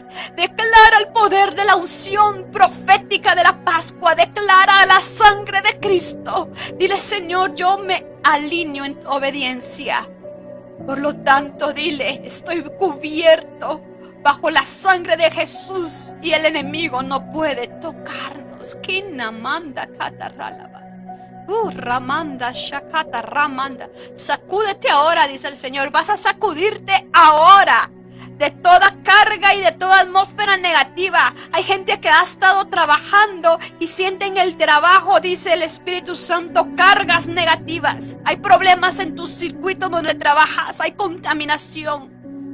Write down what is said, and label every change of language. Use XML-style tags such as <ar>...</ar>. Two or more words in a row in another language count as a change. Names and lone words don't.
<es>Declara el poder de la unción profética de la Pascua. Declara la sangre de Cristo. Dile, Señor, yo me alineo en obediencia. Por lo tanto, dile, estoy cubierto bajo la sangre de Jesús y el enemigo no puede tocarnos. Kinamanda kataralaba. Ramanda, Shakata, Ramanda. Sacúdete ahora, dice el Señor. Vas a sacudirte ahora. de toda carga y de toda atmósfera negativa. Hay gente que ha estado trabajando y siente en el trabajo, dice el Espíritu Santo, cargas negativas. Hay problemas en tu circuito donde trabajas, hay contaminación.</es>